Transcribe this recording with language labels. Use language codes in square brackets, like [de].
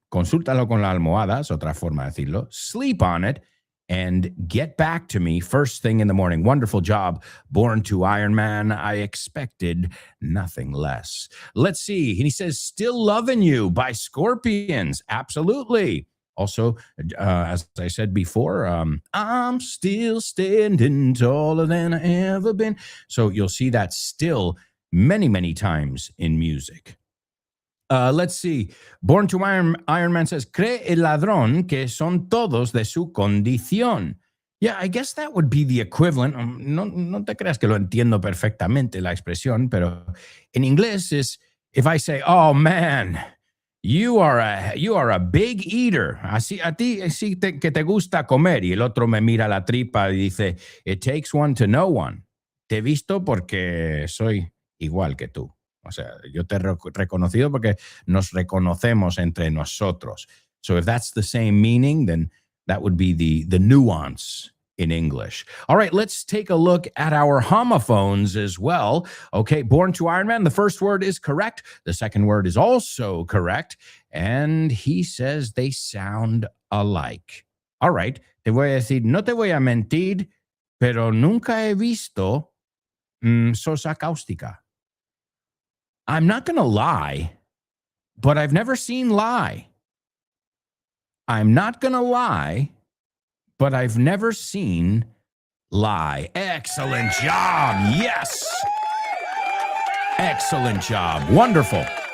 [es] Consúltalo con la almohada, es otra forma de decirlo. [en] Sleep on it and get back to me first thing in the morning. Wonderful job, Born to Iron Man. I expected nothing less. Let's see. He says, Still Loving You by Scorpions. Absolutely. Also, as I said before, I'm still standing taller than I ever been. So you'll see that still many, many times in music. Let's see. [es] Born to Iron Man says, cree el ladrón que son todos de su condición. [en] Yeah, I guess that would be the equivalent. [es] No te creas que lo entiendo perfectamente la expresión, pero en inglés [en] is if I say, oh man, you are a big eater. [es] Así a ti sí que te gusta comer. Y el otro me mira la tripa y dice, [en] it takes one to know one. [es] Te he visto porque soy igual que tú. O sea, yo te he reconocido porque nos reconocemos entre nosotros. [en] So if that's the same meaning, then that would be the nuance in English. All right, let's take a look at our homophones as well. Okay, Born to Iron Man, the first word is correct. The second word is also correct. And he says they sound alike. [es] All right, te voy a decir, no te voy a mentir, pero nunca he visto sosa cáustica. [en] I'm not going to lie, but I've never seen lie. I'm not going to lie, but I've never seen lie. Excellent job. Yes. Excellent job. Wonderful.